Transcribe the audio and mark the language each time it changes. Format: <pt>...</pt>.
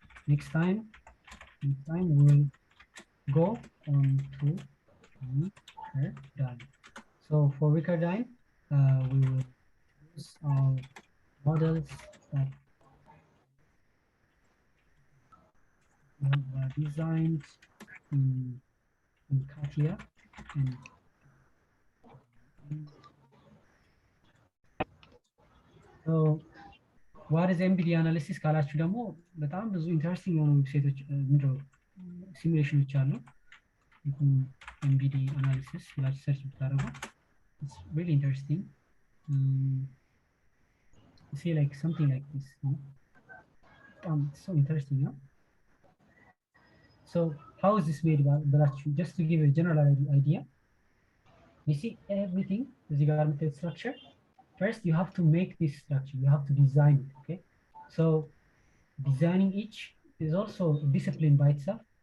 <en>Next time we will go on to Recurdyn. So for Recurdyn, we will use our models that we have designed in CATIA. And so what is MBD analysis</en> <am>ካላችሁ ደግሞ በጣም ብዙ ኢንተረስቲንግ የሆኑ ዌብሳይቶች ሲሙሌሽኖች አሉ። MBD analysis ብላችሁ ሰርች ብታደርጉ</am> <en>it's really interesting. You see like something like this, so interesting. So how is this made? Just to give a general idea, you see everything is regarding the structure. First you have to make this structure, you have to design it. Okay, so designing each is also a discipline by itself.</en>